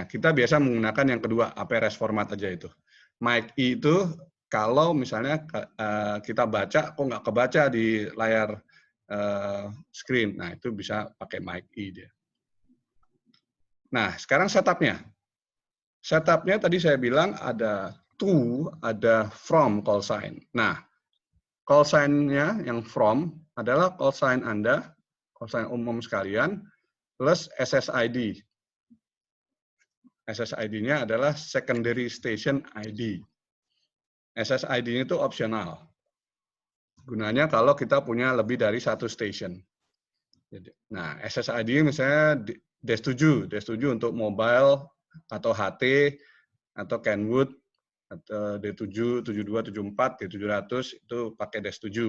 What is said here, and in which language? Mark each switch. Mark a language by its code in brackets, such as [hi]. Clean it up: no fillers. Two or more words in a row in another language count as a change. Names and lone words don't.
[id] Kita biasa menggunakan yang kedua, APRS format aja itu. MIC-E itu kalau misalnya kita baca, kok nggak kebaca di layar screen. Nah, itu bisa pakai MIC-E dia. Nah, sekarang setupnya. Setupnya tadi saya bilang ada to, ada [en] from call sign. [id] Nah, [en] call sign-nya [id] yang from adalah [en] call sign [id] Anda, [en] call sign [id] umum sekalian, plus SSID. SSID-nya adalah [en] Secondary Station ID. [id] SSID-nya itu opsional. Gunanya kalau kita punya lebih dari satu station. Nah, SSID misalnya D7 untuk mobile atau HT atau Kenwood atau D7, 72, 74, D700 itu pakai D7.